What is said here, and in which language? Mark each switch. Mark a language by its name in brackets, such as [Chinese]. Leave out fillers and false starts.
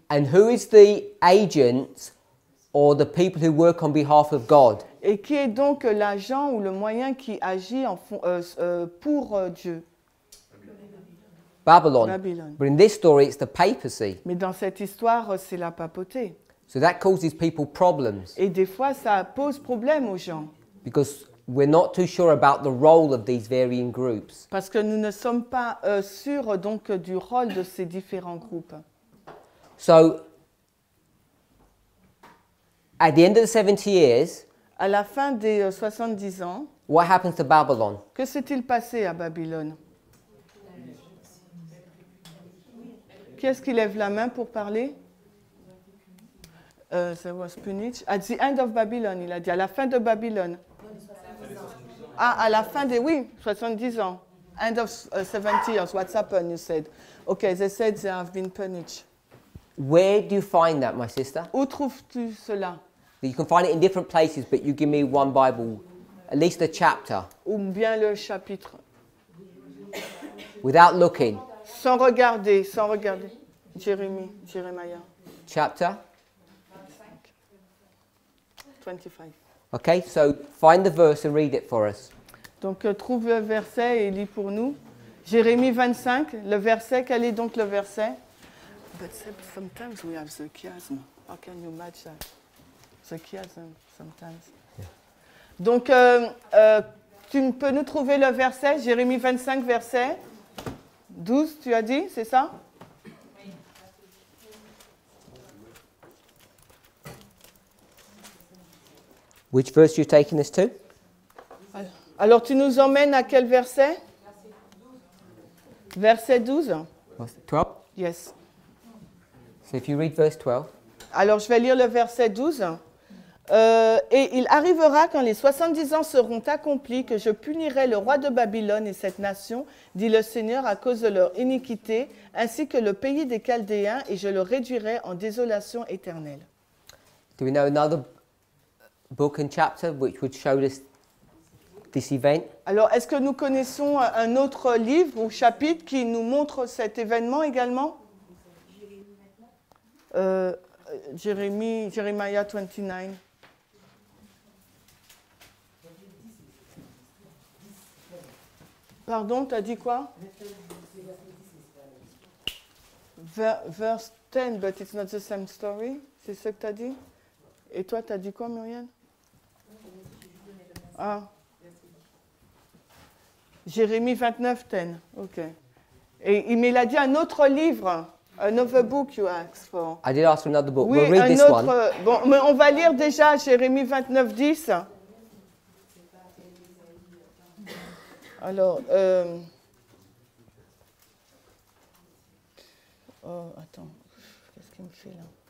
[English] And who is the agent or the people who work on behalf of God? [French] Et qui est donc l'agent ou le moyen qui agit pour Dieu? [English] Babylon. [French] Babylone. [English] But in this story, it's the papacy. [French] Mais dans cette histoire, c'est la papauté. [English] So that causes people problems [French] Et des fois, ça pose problème aux gens. [English] because we're not too sure about the role of these varying groups. [French] Parce que nous ne sommes pas sûrs donc du rôle de ces différents groupes. [English] So at the end of the 70 years, [French] À la fin des 70 ans, [English] what happens to Babylon? [French] que s'est-il passé à Babylone? Qui est-ce qui lève la main pour parler? [English] There was punished. At the end of Babylon, [French] il a dit, à la fin de Babylone. Ah, à la fin des, oui, 70 ans. [English] End of 70 years, what's happened, you said. Okay, they said they have been punished. Where do you find that, my sister? [French] Où trouves-tu cela? [English] You can find it in different places, but you give me one Bible, at least a chapter, [French] Ou bien le chapitre. [English] without looking. [French] Sans regarder. Jérémie. [English] Chapter? 25. Okay, so find the verse and read it for us. [French] Donc, trouve le verset et lis pour nous. Jérémie 25, le verset, quel est donc le verset? [English] But sometimes we have the chiasm. How can you match that? The chiasm, sometimes. Yeah. [French] Donc, tu peux nous trouver le verset, Jérémie 25, verset 12, tu as dit, c'est ça? [English] Which verse are you taking us to? [French] Alors, tu nous emmènes à quel verset? Verset 12? 12? [English] Yes. So if you read verse 12. [French] Alors, je vais lire le verset 12. Et il arrivera quand les 70 ans seront accomplis que je punirai le roi de Babylone et cette nation, dit le Seigneur, à cause de leur iniquité, ainsi que le pays des Chaldéens, et je le réduirai en désolation éternelle. [English] Do we know another book and chapter which would show us this event? [French] Alors, est-ce que nous connaissons un autre livre ou chapitre qui nous montre cet événement également? [English] Jeremiah 29. [French] Pardon, tu as dit quoi? [English] Verse 10, but it's not the same story. [French] C'est ce que tu as dit? Et toi, tu as dit quoi, Muriel? Ah. Jérémie 29, 10. OK. Mais il a dit un autre livre. [English] Another book you asked for. I did ask for another book. [French] Oui, [English] We'll read [French] un [English] this [French] autre. [English] one. [French] Bon, mais on va lire déjà Jérémie 29, 10. Alors, oh, attends, qu'est-ce qu'il me fait là?